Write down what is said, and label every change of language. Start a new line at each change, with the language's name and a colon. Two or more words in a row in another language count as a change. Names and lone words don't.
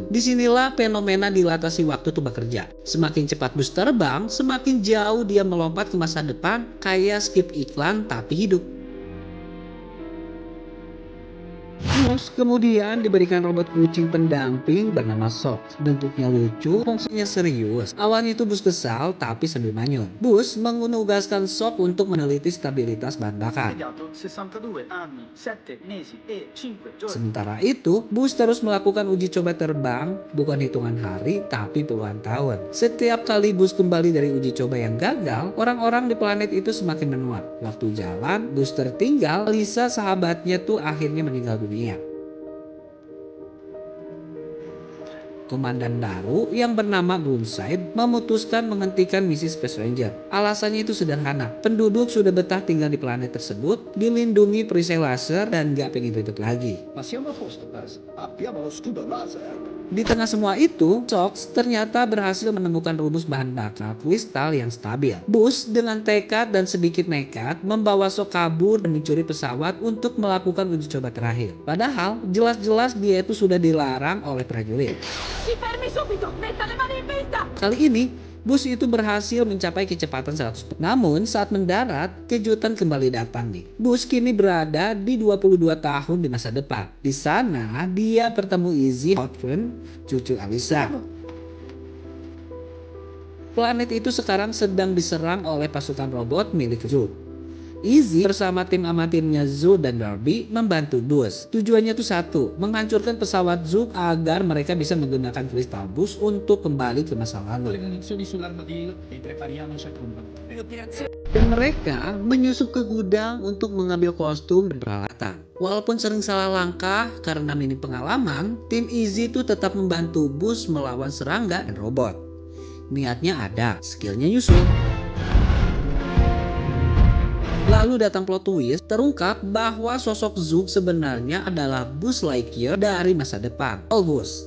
Indonesian: Disinilah fenomena dilatasi waktu tuh bekerja. Semakin cepat Buzz terbang, semakin jauh dia melompat ke masa depan kayak skip iklan tapi hidup. Buzz kemudian diberikan robot kucing pendamping bernama Sox. Bentuknya lucu, fungsinya serius. Awalnya itu Buzz kesal tapi sambil manyun. Buzz menugaskan Sox untuk meneliti stabilitas bahan bakar.
Italian: Impiegato 62 anni, 7 mesi e 5 giorni.
Indonesian: Sementara itu, Buzz terus melakukan uji coba terbang, bukan hitungan hari tapi puluhan tahun. Setiap kali Buzz kembali dari uji coba yang gagal, orang-orang di planet itu semakin menua. Waktu jalan, Buzz tertinggal, Lisa sahabatnya tuh akhirnya meninggal dunia. Komandan baru yang bernama Burnside memutuskan menghentikan misi Space Ranger. Alasannya itu sederhana. Penduduk sudah betah tinggal di planet tersebut, dilindungi perisai laser dan gak pengen ribet lagi.
Italian: Ma siamo a posto, Buzz. Abbiamo lo scudo laser.
Indonesian: Di tengah semua itu, Sox ternyata berhasil menemukan rumus bahan bakar kristal yang stabil. Buzz dengan tekad dan sedikit nekat membawa Sox kabur dan mencuri pesawat untuk melakukan uji coba terakhir. Padahal jelas-jelas dia itu sudah dilarang oleh prajurit.
Italian: Si fermi subito! Metta le mani in vista!
Indonesian: Kali ini Bus itu berhasil mencapai kecepatan 100. Namun saat mendarat, kejutan kembali datang nih. Bus kini berada di 22 tahun di masa depan. Di sana dia bertemu Izzy Hotfin, cucu Alisa. Planet itu sekarang sedang diserang oleh pasukan robot milik Zug. Izzy bersama tim amatirnya Zug dan Darby membantu Bus. Tujuannya tuh satu, menghancurkan pesawat Zug agar mereka bisa menggunakan kristal Bus untuk kembali ke masa lalu.
Italian: Munizioni sull'armadillo e prepariamoci a combattere.
Indonesian: Dan mereka menyusup ke gudang untuk mengambil kostum dan peralatan. Walaupun sering salah langkah karena minim pengalaman, tim Izzy itu tetap membantu Bus melawan serangga dan robot. Niatnya ada, skillnya nyusul. Lalu datang
English: plot twist,
Indonesian: terungkap bahwa sosok Zug sebenarnya adalah Buzz Lightyear dari masa depan, Olbus.